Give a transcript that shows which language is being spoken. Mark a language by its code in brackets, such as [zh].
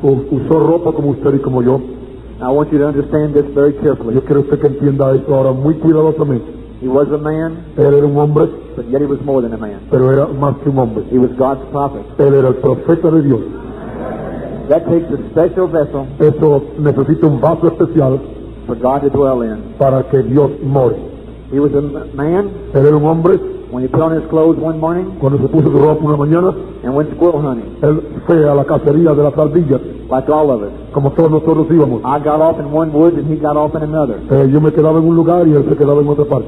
[es] Usó ropa como usted y como yo. [en] I want you to understand this very carefully. [es] Yo quiero usted que entienda esto ahora muy cuidadosamente. [en] He was a man, [es] Él era un hombre, [en] but yet he was more than a man. [es] pero era más que un hombre. [en] He was God's prophet. [es] Él era el profeta de Dios. [en] That takes a special vessel [es] Eso necesita un vaso especial [en] for God to dwell in. [es] para que Dios more. [en] He was a man [es] Él era un hombre, [en] when he put on his clothes one morning [es] cuando se puso su ropa una mañana, [en] and went squirrel hunting, [es] él fue a la cacería de las ardillas, [en] like all of us. [es] como todos nosotros íbamos. [en] I got off in one woods and he got off in another. [es] Yo me quedaba en un lugar y él se quedaba en otra parte.